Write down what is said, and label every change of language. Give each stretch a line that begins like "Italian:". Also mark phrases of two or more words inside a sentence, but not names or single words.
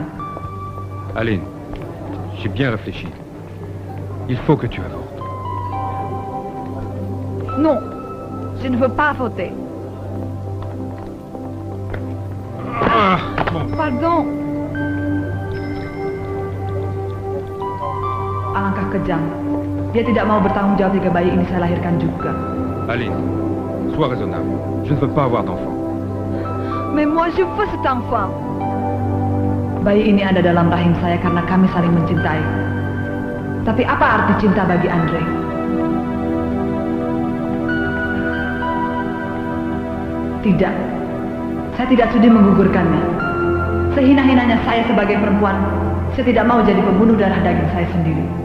French: Aline, j'ai bien réfléchi. Il faut que tu avortes. Non, je ne veux pas voter. Pardon.
Indonesian: Alangkah kejam. Dia tidak mau bertanggung jawab jika bayi ini saya lahirkan juga.
French: Aline, sois raisonnable. Je ne veux pas avoir d'enfant. Mais moi je veux cet enfant.
Indonesian: Bayi ini ada dalam rahim saya karena kami saling mencintai. Tapi apa arti cinta bagi Andre? Tidak. Saya tidak sudi menggugurkannya. Sehina-hinanya saya sebagai perempuan, saya tidak mau jadi pembunuh darah daging saya sendiri.